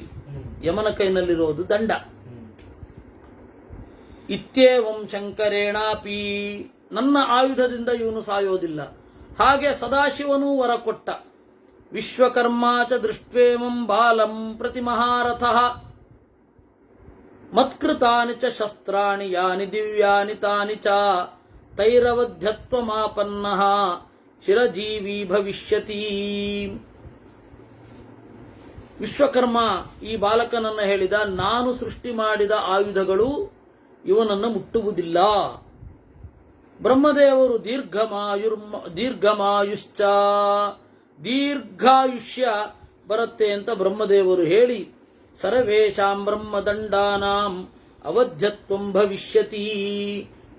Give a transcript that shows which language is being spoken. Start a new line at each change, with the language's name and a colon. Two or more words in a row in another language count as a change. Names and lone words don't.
Kannada: ಯಮನ ಕೈನಲ್ಲಿರೋದು ದಂಡ.
Sanskrit: ಇತ್ಯೇವಂ ಶಂಕರೇಣಾಪಿ.
Kannada: ನನ್ನ ಆಯುಧದಿಂದ ಇವನು ಸಾಯೋದಿಲ್ಲ. ಹಾಗೆ ಸದಾಶಿವನೂ ವರ ಕೊಟ್ಟ.
Sanskrit: ವಿಶ್ವಕರ್ಮಾಚ ದೃಷ್ಟ್ವೇಮಂ ಬಾಲಂ ಪ್ರತಿ ಮಹಾರಥಃ ಮತ್ಕೃತಾನಿ ಚ ಶಸ್ತ್ರಾಣಿ ಯಾನಿ ದಿವ್ಯಾನಿ ತಾನಿ ಚ ತೈರವಧ್ಯತ್ವಮಾಪನ್ನಃ ಚಿರಜೀವಿ ಭವಿಷ್ಯತಿ.
Kannada: ವಿಶ್ವಕರ್ಮ ಈ ಬಾಲಕನನ್ನ ಹೇಳಿದ, ನಾನು ಸೃಷ್ಟಿ ಮಾಡಿದ ಆಯುಧಗಳು ಇವನನ್ನು ಮುಟ್ಟುವುದಿಲ್ಲ. ಬ್ರಹ್ಮದೇವರು ದೀರ್ಘಮಾಯುಶ್ಚ, ದೀರ್ಘಾಯುಷ್ಯ ಬರುತ್ತೆ ಅಂತ ಬ್ರಹ್ಮದೇವರು ಹೇಳಿ,
Sanskrit: ಸರ್ವೇಷಾಂ ಬ್ರಹ್ಮದಂಡಾನಾಂ ಅವಧ್ಯತ್ವಂ ಭವಿಷ್ಯತಿ.